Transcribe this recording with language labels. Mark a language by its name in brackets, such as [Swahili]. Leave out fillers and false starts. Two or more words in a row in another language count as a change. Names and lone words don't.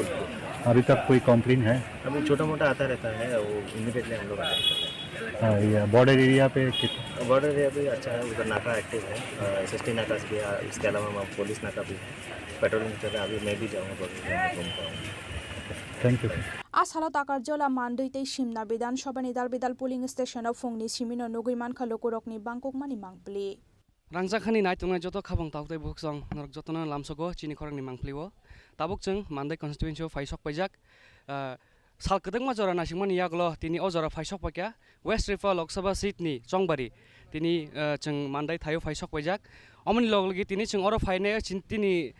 [Hindi] अभी तक कोई कंप्लेन है? अभी छोटा मोटा आता रहता है वो इमीडिएटली हम लोग अटेंड करते हैं। [English] border area [Hindi] पे [English] border area [Hindi] भी अच्छा है उधर नाका एक्टिव है SST नाका भी है इसके अलावा पुलिस नाका भी है पेट्रोलिंग चल रहा है अभी मैं भी जाऊँगा घूमता हूँ। [English] thank you [Kok Borok] Asalo takar jola manduite simna Bidhan Sabha ni dalbidal [English] polling station [Kok Borok] of fungni simino nugui mankha lokorokni bangkok mani mangpli Rangjakhani nai tungai joto khabang taukte buksong norok jotona lamsogo chini khorangni mangpliwo tabuk chung Mandai constituency of Faisok pajak sal kedeng ma jora nasingmani yaglo tini o jora Faisok pakya West Tripura Lok Sabha seat ni Chongbari tini chung Mandai thayo Faisok pajak omni loglogi tini chung oro phaine tini